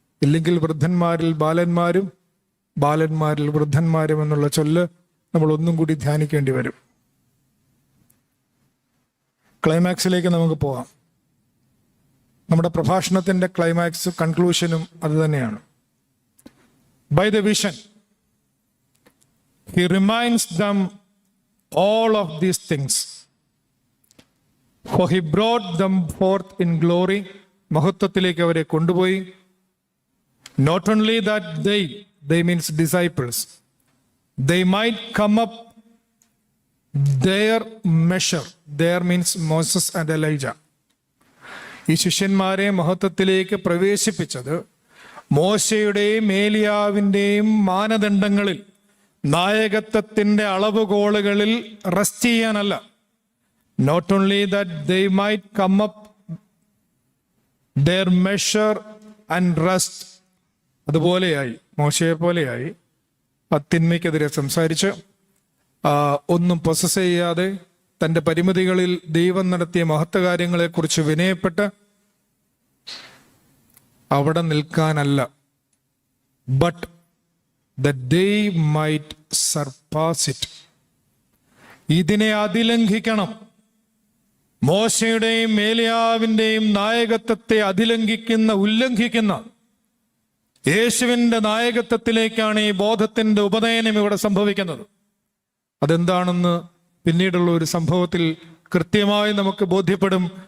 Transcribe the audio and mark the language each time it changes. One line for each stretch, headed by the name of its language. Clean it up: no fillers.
Malayalam: ഇല്ലെങ്കിൽ വൃദ്ധന്മാരിൽ ബാലന്മാരും ബാലന്മാരിൽ വൃദ്ധന്മാരും എന്നുള്ള ചൊല്ല് നമ്മൾ ഒന്നും കൂടി ധ്യാനിക്കേണ്ടി വരും. ക്ലൈമാക്സിലേക്ക് നമുക്ക് പോകാം. നമ്മുടെ പ്രഭാഷണത്തിന്റെ ക്ലൈമാക്സ്, കൺക്ലൂഷനും അത് തന്നെയാണ്.
English: By the vision he reminds them all of these things, for he brought them forth in glory.
Malayalam: മഹത്വത്തിലേക്ക് അവരെ കൊണ്ടുപോയി.
English: Not only that they means disciples, they might come up their measure. There means Moses and Elijah.
Malayalam: ഈ ശിഷ്യന്മാരെ മഹത്വത്തിലേക്ക് പ്രവേശിപ്പിച്ചത് മോശയുടെയും ഏലിയാവിന്റെയും മാനദണ്ഡങ്ങളിൽ, നായകത്വത്തിന്റെ അളവുകോളുകളിൽ rest ചെയ്യാനല്ല.
English: Not only that they might come up their measure and rest.
Malayalam: അതുപോലെയായി, മോശയെ പോലെയായി തിന്മയ്ക്കെതിരെ സംസാരിച്ച് ഒന്നും പൊസസ് ചെയ്യാതെ തന്റെ പരിമിതികളിൽ ദൈവം നടത്തിയ മഹത്വകാര്യങ്ങളെക്കുറിച്ച് വിനയപ്പെട്ട് അവിടെ നിൽക്കാനല്ല
English: but that they might surpass it.
Malayalam: ഇതിനെ അതിലംഘിക്കണം. മോശയുടെയും ഏലിയാവിൻ്റെയും നായകത്വത്തെ ഉല്ലംഘിക്കുന്ന യേശുവിൻ്റെ നായകത്വത്തിലേക്കാണ് ഈ ബോധത്തിൻ്റെ ഉപനയനം ഇവിടെ സംഭവിക്കുന്നത്. അതെന്താണെന്ന് പിന്നീടുള്ള ഒരു സംഭവത്തിൽ കൃത്യമായി നമുക്ക് ബോധ്യപ്പെടും.